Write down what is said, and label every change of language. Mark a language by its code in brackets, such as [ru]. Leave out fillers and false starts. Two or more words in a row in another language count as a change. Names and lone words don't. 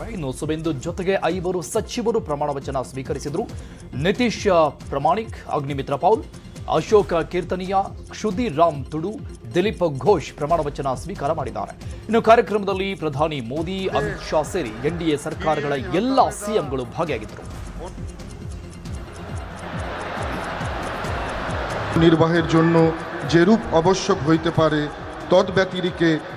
[kn] ಇನ್ನು ಸುವೆಂದು ಜೊತೆಗೆ 5 ಸಚಿವರು ಪ್ರಮಾಣ ವಚನ ಸ್ವೀಕರಿಸಿದರು. ನಿತೀಶ್ ಪ್ರಮಾಣಿಕ್, ಅಗ್ನಿಮಿತ್ರ ಪೌಲ್, ಅಶೋಕ್ ಕೀರ್ತನಿಯ, ಕ್ಷುದಿರ್ ರಾಮ್ ತುಡು, ದಿಲೀಪ್ ಘೋಷ್ ಪ್ರಮಾಣ ವಚನ ಸ್ವೀಕಾರ ಮಾಡಿದ್ದಾರೆ. ಇನ್ನು ಕಾರ್ಯಕ್ರಮದಲ್ಲಿ ಪ್ರಧಾನಿ ಮೋದಿ, ಅಮಿತ್ ಶಾ ಸೇರಿ ಎನ್ಡಿಎ ಸರ್ಕಾರಗಳ ಎಲ್ಲ ಸಿಎಂಗಳು ಭಾಗಿಯಾಗಿದ್ದರು. [bn] নির্বাহের জন্য যে রূপ আবশ্যক হইতে পারে তদ্ব্যতিরিকে